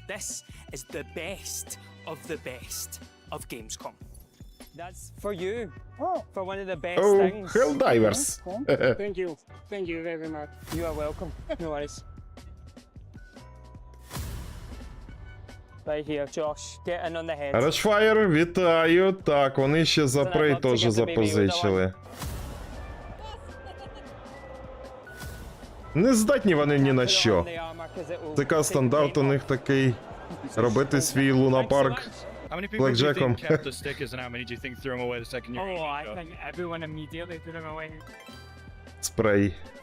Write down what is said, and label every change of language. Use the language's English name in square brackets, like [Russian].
[English] This is the best of the best of Gamescom. That's for you. For one of the best things. Oh, Helldivers. Thank you. Thank you very much. You are welcome. No worries. Right here, Josh. Get in on the head. [Ukrainian] Rushfire, вітаю. Так, вони ще за Prey теж запозичили. Не здатні вони ні на що. ТК стандарт у них такий. Робити свій лунапарк блекджеком. [English] Oh, I think everyone immediately threw them away. [Ukrainian] Спрей.